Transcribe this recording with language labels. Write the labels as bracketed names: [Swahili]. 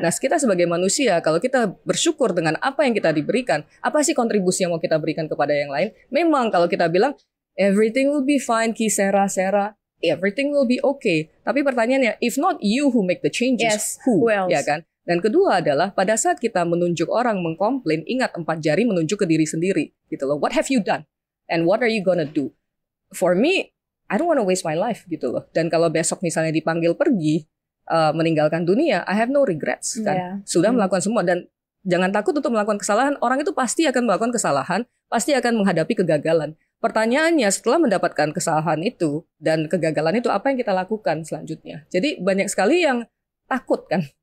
[Indonesian] Nah, kita sebagai manusia, kalau kita bersyukur dengan apa yang kita diberikan, apa sih kontribusi yang mau kita berikan kepada yang lain? Memang kalau kita bilang, [English] everything will be fine, Kisera, Sera, everything will be okay. [Indonesian] Tapi pertanyaannya, [English] if not you who make the changes, who else? [Indonesian] Ya kan? Dan kedua adalah, pada saat kita menunjuk orang mengkomplain, ingat 4 jari menunjuk ke diri sendiri. Gitu loh. [English] What have you done? And what are you gonna do? For me, I don't want to waste my life [Indonesian] gitu loh. Dan kalau besok misalnya dipanggil pergi, meninggalkan dunia, [English] I have no regrets [Indonesian] kan. Sudah melakukan semua dan jangan takut untuk melakukan kesalahan. Orang itu pasti akan melakukan kesalahan, pasti akan menghadapi kegagalan. Pertanyaannya setelah mendapatkan kesalahan itu dan kegagalan itu apa yang kita lakukan selanjutnya? Jadi banyak sekali yang takut kan.